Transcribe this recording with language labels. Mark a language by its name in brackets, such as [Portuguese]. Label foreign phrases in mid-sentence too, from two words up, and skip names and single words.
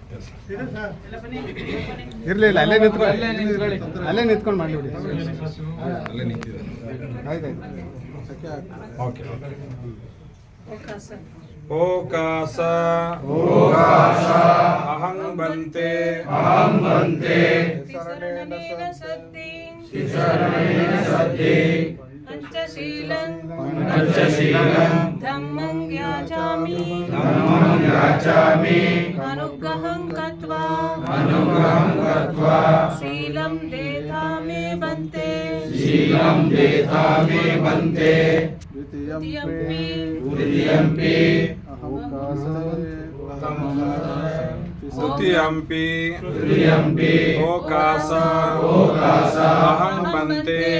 [Kannada] ಇರಲಿಲ್ಲ ಅಲ್ಲೇ ನಿಂತ್ಕೊಂಡು ಮಾಡಿಬಿಡಿ. ಅಲ್ಲೇ ನಿಂತಿದ್ದಾರೆ. ಓಕೆ. [Pali] ಓಕಾಸ ಓಕಾಸ ಅಹಂ ಬಂತೆ ಅಹಂ ಬಂತೆ ಶರಣೇನ ಸದ್ದಿ ಶರಣೇನ ಸದ್ದಿ ಪಂಚಶೀಲಂ ಪಂಚಶೀಲಂ ಧಮ್ಮಂ ಯಾಚಾಮಿ ಅನುಗ್ರಹಂ ಕತ್ವಾ ಶೀಲಂ ದೇತಾ ಮೇ ಬಂತೆ ದ್ವಿತೀಯಂಪಿ ತೃತೀಯಂಪಿ ಓಕಾಸ ಅಹಂ ಬಂತೆ